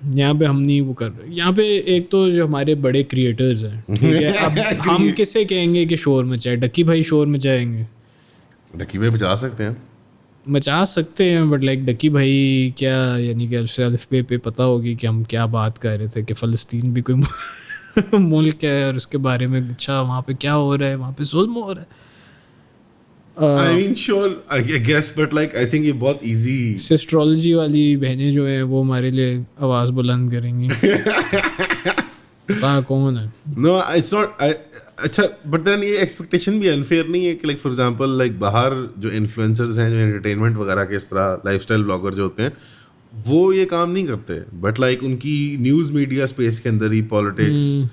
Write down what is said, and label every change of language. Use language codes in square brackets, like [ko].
[ur] یہاں پہ ہم نہیں وہ کر رہے. یہاں پہ ایک تو جو ہمارے بڑے کریٹرز ہیں, ٹھیک ہے, اب ہم کسے کہیں گے کہ شور مچائے؟ ڈکی بھائی شور مچائیں گے. ڈکی بھائی بچا سکتے ہیں, بٹ لائک ڈکی بھائی کیا, یعنی کہ الف بے پہ پتہ ہوگی کہ ہم کیا بات کر رہے تھے, کہ فلسطین بھی کوئی ملک ہے, اور اس کے بارے میں اچھا وہاں پہ کیا ہو رہا ہے, وہاں پہ ظلم ہو رہا ہے. [en] I mean sure I guess but like I think [ur] یہ بہت ایزی. سسٹرولوجی والی بہنیں جو ہیں وہ ہمارے لیے آواز بلند کریں گی. کون ہے؟ [en] No it's not [ur] اچھا, بٹ دین یہ ایکسپیکٹیشن بھی انفیئر نہیں ہے کہ لائک فار ایگزامپل لائک باہر جو انفلوئنسرز ہیں, جو انٹرٹینمنٹ وغیرہ کے اس طرح لائف اسٹائل بلاگر جو ہوتے ہیں, وہ یہ کام نہیں کرتے. بٹ لائک ان کی نیوز میڈیا اسپیس کے اندر ہی پالیٹکس,